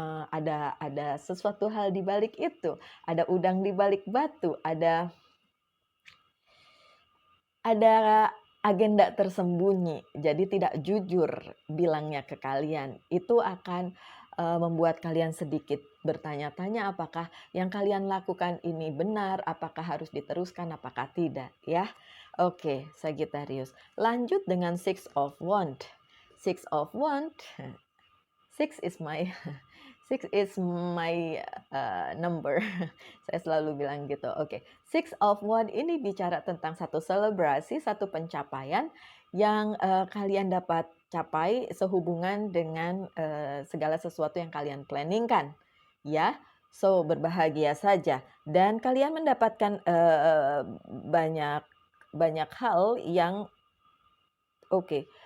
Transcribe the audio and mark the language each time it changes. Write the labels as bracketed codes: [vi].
[id] ada sesuatu hal di balik itu, ada udang di balik batu, ada agenda tersembunyi, jadi tidak jujur bilangnya ke kalian. Itu akan, membuat kalian sedikit bertanya-tanya apakah yang kalian lakukan ini benar, apakah harus diteruskan, apakah tidak, ya. Oke, Sagittarius. Lanjut dengan Six of Wands. [en] Six of Wands, six is my six is my number. [id] Saya selalu bilang gitu. Oke, Six of Wands ini bicara tentang satu selebrasi, satu pencapaian yang kalian dapat capai sehubungan dengan segala sesuatu yang kalian planningkan, ya. So berbahagia saja dan kalian mendapatkan banyak banyak hal yang oke.